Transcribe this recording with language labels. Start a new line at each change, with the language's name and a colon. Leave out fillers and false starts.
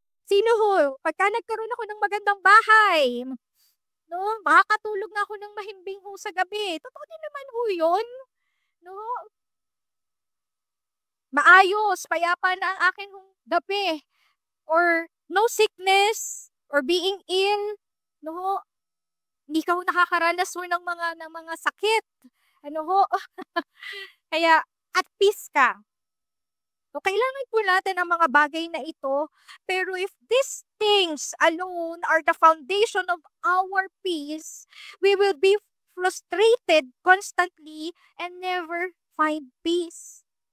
Filipino: Sino ho, pagka nagkaroon ako ng magandang bahay, no? Makakatulog na ako ng mahimbing ho sa gabi. Totoo din naman ho yun, no? Maayos, payapa na ang akin hong gabi.
English: Or no sickness, or being ill, no?
Filipino: Hindi ka ho nakakaranas ho ng mga sakit. Ano ho? Kaya
English: at peace
Filipino: ka. So, kailangan po natin ang mga bagay na ito.
English: Pero if these things alone are the foundation of our peace, we will be frustrated constantly and never find peace.